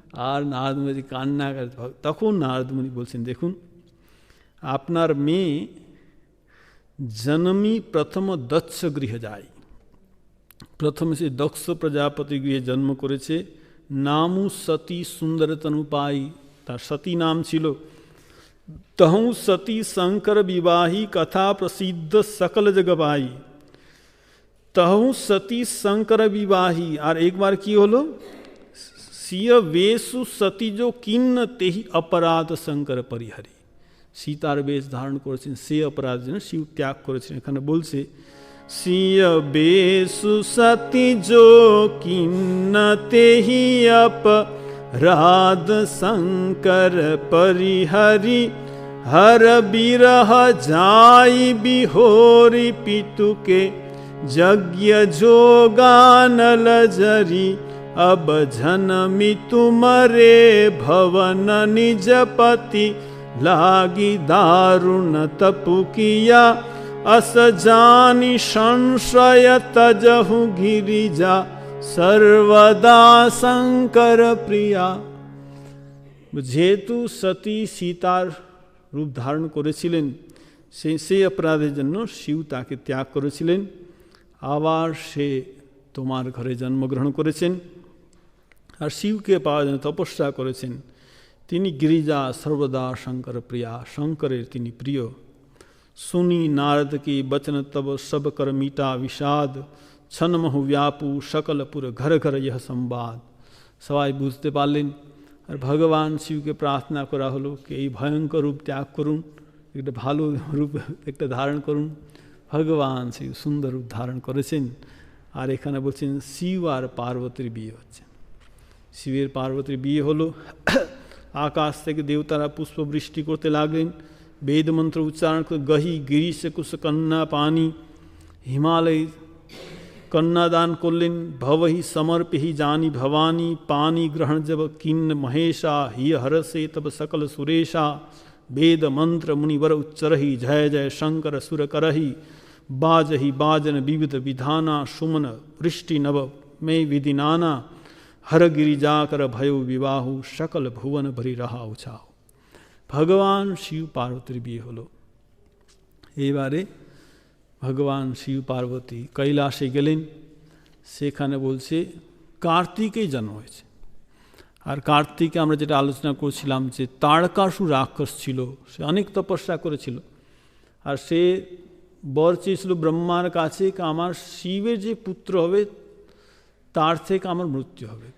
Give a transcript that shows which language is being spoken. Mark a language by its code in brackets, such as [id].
[bn] আর নারদ মুনি কান্না, তখন নারদ মুনি বলছেন দেখুন আপনার মেয়ে জন্মি প্রথম দক্ষ গৃহে যায়, প্রথমে সে দক্ষ প্রজাপতি গৃহে জন্ম করেছে। [awa] নামু সতী সুন্দর তনুপাই, [bn] তার সতী নাম ছিল। [awa] তহু সতী শঙ্কর বিবাহী কথা প্রসিদ্ধ সকল জগবাই, তহু সতী শঙ্কর বিবাহী। [bn] আর একবার কি হলো, [awa] सिय वेशु सतीजो किन्न तेहि अपराध शंकर परिहरी। [bn] সীতার বেশ ধারণ করেছেন, সে অপরাধ যেন শিব ত্যাগ করেছেন। এখানে বলছে [awa] সিয় বেশু সতী যো কিন্ন তেহি अपराध शंकर परिहरी। हर बिरह जाई बिहोरी पितुके यज्ञ जोगानल जरी। अब जनमी तुमरे भवन निजपति लागी दारुण तपु किया। अस जानी संशय तजहु गिरिजा सर्वदा शंकर प्रिया। [bn] যেহেতু সতী সীতার রূপ ধারণ করেছিলেন, সেই অপরাধের জন্য শিব তাকে ত্যাগ করেছিলেন। আবার সে তোমার ঘরে জন্মগ্রহণ করেছেন আর শিবকে পাওয়ার জন্য তপস্যা করেছেন। তিনি [awa] গিরিজা সর্বদা শঙ্কর প্রিয়া, [bn] শঙ্করের তিনি প্রিয়। [awa] सुनी नारद की बचन तब सब कर मीटा विषाद। छन महु व्यापू सकलपुर घर घर यह संवाद। [bn] সবাই বুঝতে পারলেন আর ভগবান শিবকে প্রার্থনা করা হলো কি এই ভয়ঙ্কর রূপ ত্যাগ করুন, একটা ভালো রূপ একটা ধারণ করুন। ভগবান শিব সুন্দর রূপ ধারণ করেছেন। আর এখানে বলছেন শিব আর পার্বতীর বিয়ে হচ্ছে। শিবের পার্বতীর বিয়ে হলো। আকাশ থেকে দেবতারা পুষ্প বৃষ্টি করতে লাগলেন, [awa] वेद मंत्र उच्चारण कर गही गिरीश कुश कन्ना पानी। हिमालय कन्नादान करलें भवहि समर्पहि जानी भवानी। पानी ग्रहण जब किन्न महेशा ही हरसे तब सकल सुरेशा। वेद मंत्र मुनिवर उच्चरहि जय जय शंकर सुर करहि। बाजहि बाजन विविध विधाना सुमन वृष्टि नव में विधि नाना। हर गिरि जाकर भयो विवाहु सकल भुवन भरी रहा उछाओ। [bn] ভগবান শিব পার্বতীর বিয়ে হলো। এইবারে ভগবান শিব পার্বতী কৈলাসে গেলেন। সেখানে বলছে কার্তিকেই জন্ম হয়েছে। আর কার্তিকে আমরা যেটা আলোচনা করছিলাম যে তারকাসুর রাক্ষস ছিল, সে অনেক তপস্যা করেছিল আর সে বর চেয়েছিল ব্রহ্মার কাছে আমার শিবের যে পুত্র হবে তার থেকে আমার মৃত্যু হবে।